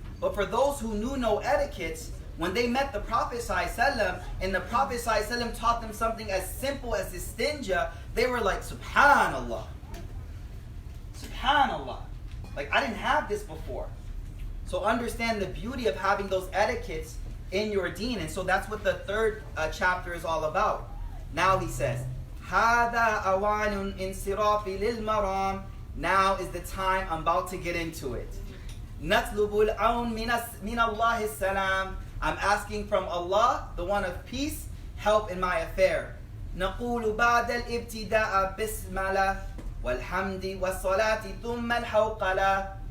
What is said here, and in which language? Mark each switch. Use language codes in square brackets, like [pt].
[en] But for those who knew no etiquettes, when they met the Prophet ﷺ, and the Prophet ﷺ taught them something as simple as istinja, they were like, Subhanallah. Subhanallah. Like, I didn't have this before. So understand the beauty of having those etiquettes in your deen. And so that's what the third chapter is all about. Now he says, [ar] هَذَا أَوَانٌ إِنْصِرَافِ لِلْمَرَامِ. [en] Now is the time I'm about to get into it. [ar] نَطْلُبُ الْعَوْنِ مِنَ اللَّهِ السَّلَامِ. [en] I'm asking from Allah, the one of peace, help in my affair. [ar] نَقُولُ بَعْدَ الْإِبْتِدَاءَ بِسْمَلَةِ وَالْحَمْدِ وَالصَّلَاةِ ثُمَّ الْحَوْقَلَةِ.